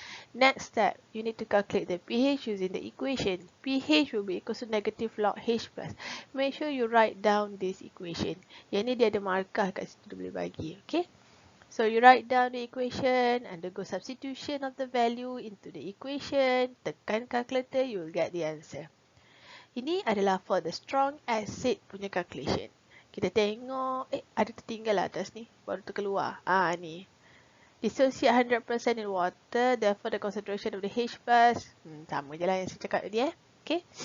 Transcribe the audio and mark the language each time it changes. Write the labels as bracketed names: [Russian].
[English] Next step, you need to calculate the pH using the equation. pH will be equal to negative log H plus. Make sure you write down this equation. [Malay] Yang ni dia ada markah kat situ, dia boleh bagi. [English] Okay? So, you write down the equation, undergo substitution of the value into the equation, [Malay] tekan calculator, [English] you will get the answer. [Malay] Ini adalah [English] for the strong acid [Malay] punya calculation. Kita tengok, ada tertinggal lah atas ni, baru terkeluar. [English] Ni. Dissociate 100% in water, therefore the concentration of the H plus, [Malay] sama je lah yang saya cakap tadi [English] Okay.